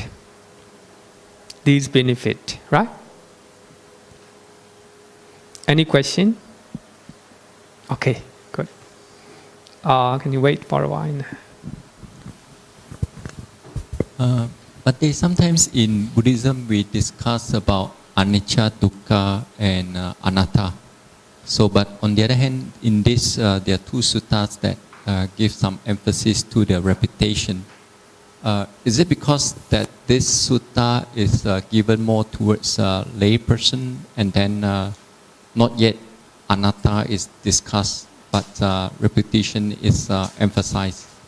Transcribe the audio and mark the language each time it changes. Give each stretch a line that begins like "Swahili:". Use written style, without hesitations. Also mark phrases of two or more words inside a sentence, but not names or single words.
English: These benefit, right? Any question? Okay, good. Can you wait for a while? But sometimes in Buddhism we discuss about anicca, dukkha, and anatta. So, but on the other hand, in this there are 2 suttas that give some emphasis to the reputation. Is it because that this sutta is given more towards lay person, and then not yet anatta is discussed, but reputation is emphasized?